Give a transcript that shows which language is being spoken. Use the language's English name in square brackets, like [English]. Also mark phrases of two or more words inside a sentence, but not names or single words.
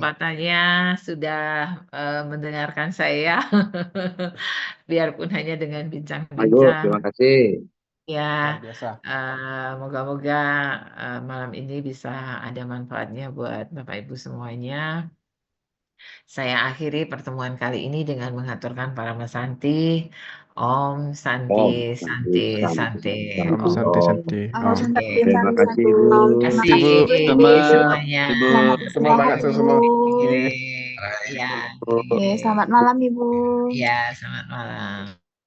[Indonesian] kesempatannya sudah mendengarkan saya, biarpun hanya dengan Ibu, bincang-bincang. terima kasih. Ya, Luar biasa. moga-moga malam ini bisa ada manfaatnya buat Bapak Ibu semuanya. Saya akhiri pertemuan kali ini dengan mengaturkan Parama Santi. [Sanskrit] Om Santi, Om, Santi, Santi, Santi. Om Om. [Indonesian] santai santai. Om Om. Oke. terima kasih Ibu. Terima Ibu kasih selamat semuanya. Ibu Selamat semangat istirahat, semua. Ibu. Oke, ya, Ibu. Oke, oke. selamat malam, Ibu. Ya, selamat malam.